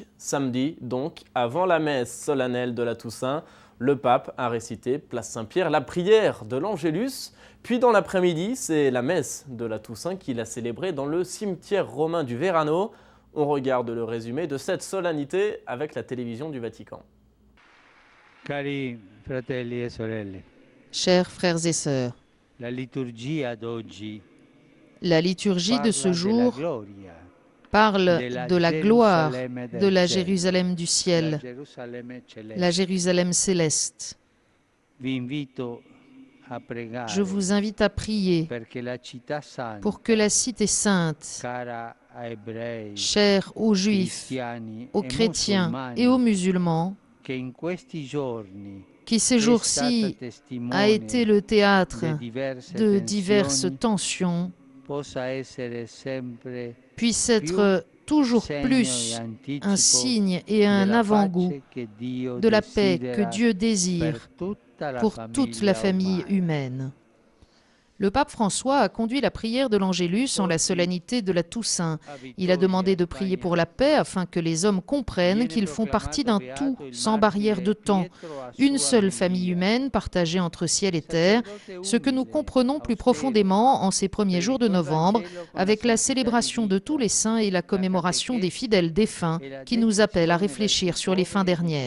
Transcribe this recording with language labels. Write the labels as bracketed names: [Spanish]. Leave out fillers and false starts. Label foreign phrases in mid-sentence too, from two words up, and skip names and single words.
[French] Samedi donc, avant la messe solennelle de la Toussaint, le pape a récité, place Saint-Pierre, la prière de l'Angélus. Puis dans l'après-midi, c'est la messe de la Toussaint qu'il a célébrée dans le cimetière romain du Verano. On regarde le résumé de cette solennité avec la télévision du Vatican. [Italian] Cari fratelli e sorelle, [French] Chers frères et sœurs, [Italian] la liturgia d'oggi [French] la liturgie de ce [Italian] parla [French] jour [Italian] della gloria [French] parle [Italian] della [French] de la gloire [Italian] Gerusalemme del [French] de la [Italian] cielo, [French] Jérusalem du la ciel, [Italian] Gerusalemme celeste. [French] la Jérusalem céleste. [Italian] Vi invito a pregare [French] Je vous invite à prier [Italian] perché la città santa, [French] pour que la cité sainte, [Italian] cara a ebrei, [French] chère aux Juifs, [Italian] cristiani [French] aux [Italian] e [French] chrétiens [Italian] musulmani, [French] et aux musulmans, [Italian] che in questi giorni [French] qui ces [Italian] è [French] jours-ci [Italian] stata testimone [French] a été le théâtre de diverses [Italian] tensioni, [French] tensions, [Italian] possa essere sempre [French] puisse être toujours [Italian] segno [French] plus [Italian] e anticipo [French] un signe et un [Italian] della [French] avant-goût [Italian] pace che Dio [French] de la paix que [Italian] desidera [French] Dieu désire pour toute la famille [Italian] umana. [French] humaine. Le pape François a conduit la prière de l'Angélus en la solennité de la Toussaint. Il a demandé de prier pour la paix afin que les hommes comprennent qu'ils font partie d'un tout sans barrière de temps, une seule famille humaine partagée entre ciel et terre, ce que nous comprenons plus profondément en ces premiers jours de novembre avec la célébration de tous les saints et la commémoration des fidèles défunts qui nous appellent à réfléchir sur les fins dernières.